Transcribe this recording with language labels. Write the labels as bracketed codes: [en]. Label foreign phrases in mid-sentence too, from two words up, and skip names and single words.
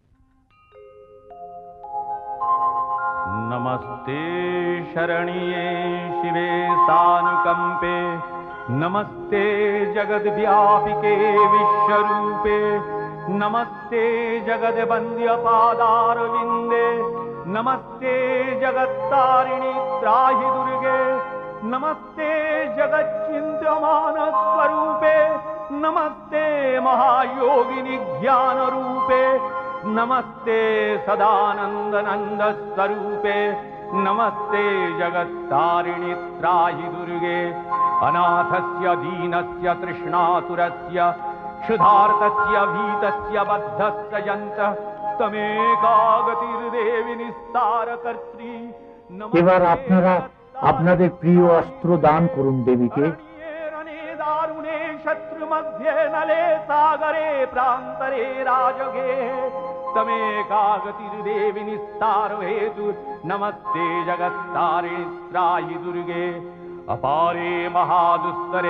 [sa] नमस्ते शरण्ये शिवे सानुकम्पे नमस्ते जगद्व्यापिके विश्वरूपे नमस्ते जगद्वन्द्य पादारविन्दे नमस्ते जगत्तारिणि त्राहि दुर्गे नमस्ते जगच्चिन्त्यमान स्वरूपे नमस्ते महायोगिनि ज्ञान रूपे नमस्ते सदानंद नंद स्वरूपे नमस्ते जगत्तारिणी त्राहि दुर्गे अनाथस्य दीनस्य तृष्णातुरस्य क्षुधार्तस्य भीतस्य बद्धस्य यन्तः तमेकागतिर्देवि निस्तारकर्त्री। [bn] এবার আপনারা আপনাদের প্রিয় অস্ত্র দান করুন দেবীকে। [sa] दारुणे शत्रु मध्ये नले सागरे प्रांतरे राजगे तमेकागतिर्देवि निस्तारो हेतु नमस्ते जगत्तारिणी त्राहि दुर्गे अपारे महादुस्तरे